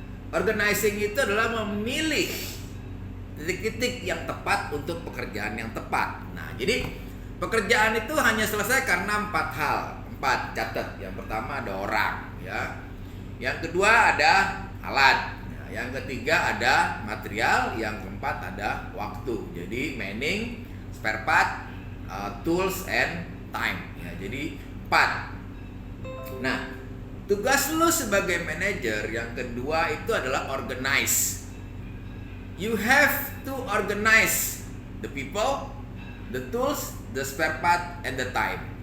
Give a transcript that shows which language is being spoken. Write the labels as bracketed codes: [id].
[id] Organizing itu adalah memilih titik-titik yang tepat untuk pekerjaan yang tepat. Nah, jadi pekerjaan itu hanya selesai karena 4 hal. 4, catat. Yang pertama ada orang, ya. Yang kedua ada alat. Yang ketiga ada material, yang keempat ada waktu. [en] Jadi manning, spare part, tools and time. [id] Ya, jadi 4. Nah, tugas lu sebagai manajer yang kedua itu adalah organize. [en] You have to organize the people, the tools, the spare part and the time.